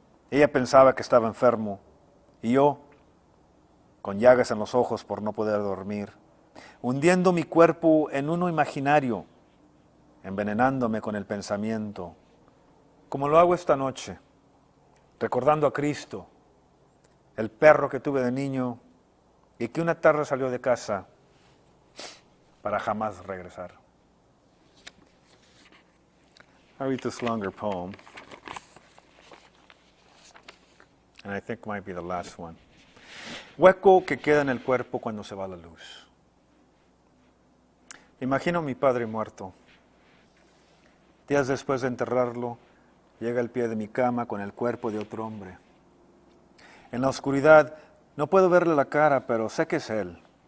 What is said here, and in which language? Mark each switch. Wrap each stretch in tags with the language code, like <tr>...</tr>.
<es>Ella pensaba que estaba enfermo. Y yo, con llagas en los ojos por no poder dormir, hundiendo mi cuerpo en uno imaginario, envenenándome con el pensamiento, como lo hago esta noche, recordando a Cristo, el perro que tuve de niño y que una tarde salió de casa para jamás regresar.</es> <en>I read this longer poem, and I think might be the last one.</en> <es>Hueco que queda en el cuerpo cuando se va la luz. Imagino a mi padre muerto. Días después de enterrarlo, llega al pie de mi cama con el cuerpo de otro hombre. En la oscuridad no puedo verle la cara, pero sé que es él.</es>